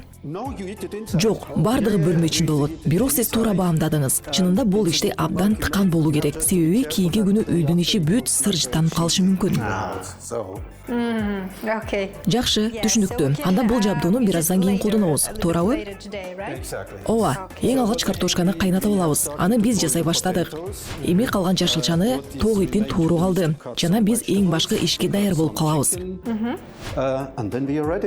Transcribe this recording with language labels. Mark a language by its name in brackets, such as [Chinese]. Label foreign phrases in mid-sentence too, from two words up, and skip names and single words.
[Kyrgyz] Жок, бардыгы бөлмө ичинде болот. Бирок сиз туура баамдадыңыз. Чынында бул иште абдан тыкан болуу керек. Себеби кийинки күнү үйдүн ичи бүт сыржытанып калышы мүмкүн. [English] So Okay. [Kyrgyz] Жакшы, түшүнүктүү. Анда бул жабдууну бир аздан кийин колдонобуз, туурабы? [English] Later today, right? exactly. [Kyrgyz] Ооба, эң алгач картошканы кайнатып алабыз. Аны биз жасай баштадык. Эми калган жашылчаны тоок этин тууру калды. Жана биз эң башкы ишке даяр болуп калабыз. [English] And then we are ready.